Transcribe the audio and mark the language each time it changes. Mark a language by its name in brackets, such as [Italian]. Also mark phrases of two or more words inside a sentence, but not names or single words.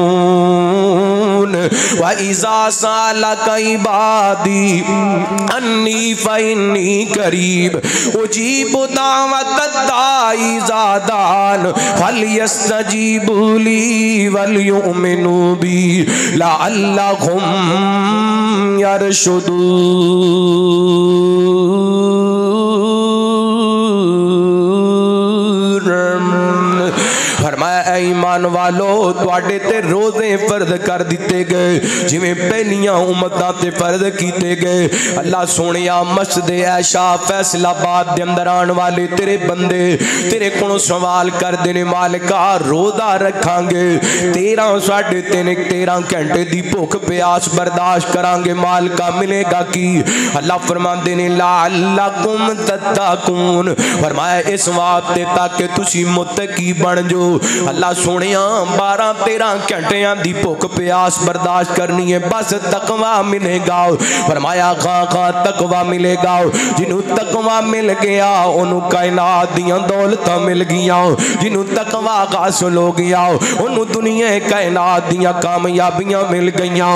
[Arabic] وَإِذَا سَأَلَكَ عِبَادِي أَنِّي فَإِنِّي قَرِيبٌ أُجِيبُ دَعْوَةَ الدَّاعِ إِذَا دَعَانِ فَلْيَسْتَجِيبُوا لِي وَلْيُؤْمِنُوا بِي لَعَلَّهُمْ يَرْشُدُونَ۔ [Punjabi] فرمایا اے ایمان والو تواڈے تے روزے فرض کر دیتے گئے جویں پہلیاں امتاں تے فرض کیتے گئے۔ اللہ سونیا مسجد عائشہ فیصل آباد دے اندر آن والے تیرے بندے تیرے کولوں سوال کردے نے مالکا روزہ رکھاں گے 13 گھنٹے دی بھوک پیاس برداشت کران گے مالکا ملے گا کی؟ اللہ فرماندے نے [Arabic] لعلکم تتقون، [Punjabi] فرمایا اس واسطے تاکہ تسی متقی بن جو۔ اللہ سونیا 12-13 گھنٹیاں دی بھکھ پیاس برداشت کرنی ہے، بس تقویٰ ملے گا. فرمایا کھاں کھاں تقویٰ ملے گا۔ جنہوں تقویٰ مل گیا انہوں کائنات دیاں دولتاں مل گئیاں. جنہوں تقویٰ حاصل ہو گیا انہوں دنیا کائنات دیاں کامیابیاں مل گئیاں.